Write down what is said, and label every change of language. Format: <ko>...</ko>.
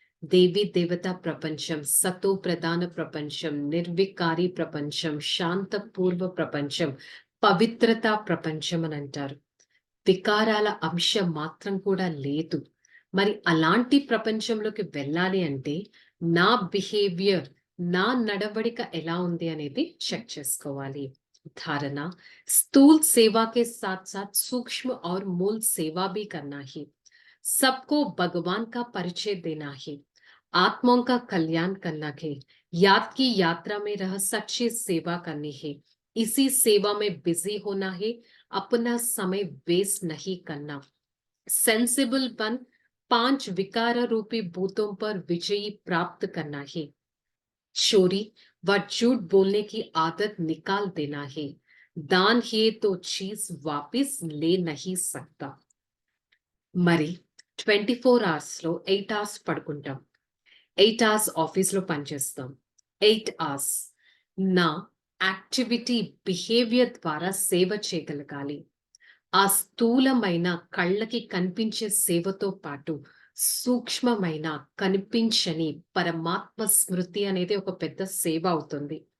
<te>దేవీ దేవతా ప్రపంచం, సతో ప్రధాన ప్రపంచం, నిర్వికారి ప్రపంచం, శాంత పూర్వ ప్రపంచం, పవిత్రతా ప్రపంచం అని అంటారు. వికారాల అంశం మాత్రం కూడా లేదు. మరి అలాంటి ప్రపంచంలోకి వెళ్ళాలి అంటే నా బిహేవియర్, నా నడవడిక ఎలా ఉంది అనేది చెక్ చేసుకోవాలి.</te> <hi>धारणा, स्थूल सेवा के साथ साथ सूक्ष्म और मूल सेवा भी करना है। सबको भगवान का परिचय देना है, आत्माओं का कल्याण करना है, याद की यात्रा में रह सच्ची सेवा करनी है। इसी सेवा में बिजी होना है, अपना समय वेस्ट नहीं करना। सेंसिबल बन 5 विकार रूपी भूतों पर विजयी प्राप्त करना है। चोरी व झूठ बोलने की आदत निकाल देना है। दान है तो चीज वापस ले नहीं सकता।</hi> <te>మరి 24 అవర్స్ లో 8 అవర్స్ పడుకుంటాం, 8 అవర్స్ ఆఫీస్ లో పనిచేస్తాం, 8 అవర్స్ నా యాక్టివిటీ బిహేవియర్ ద్వారా సేవ చేయగలగాలి. ఆ స్థూలమైన కళ్ళకి కనిపించే సేవతో పాటు సూక్ష్మమైన కనిపించని పరమాత్మ స్మృతి అనేది ఒక పెద్ద సేవ అవుతుంది.</te>